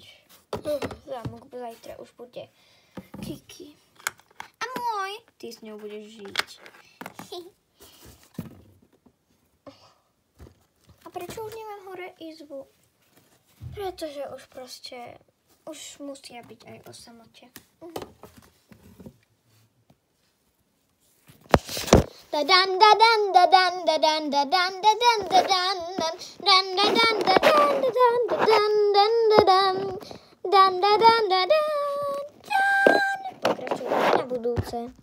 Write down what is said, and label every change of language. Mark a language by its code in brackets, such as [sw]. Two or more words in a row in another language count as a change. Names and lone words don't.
[sk] Zámok zajtra už bude Kiki. A môj? Ty s ňou budeš žiť. A prečo už nemám hore izbu? Pretože už proste, už musia byť aj o samote. Da-dan, da-dan, da-dan, da-dan, da-dan, da-dan, da-dan, dan, da-dan, da-dan, da-dan, da-dan, dan, da-dan, dan, da-dan, da-dan, dan. Pokračujeme na budúce.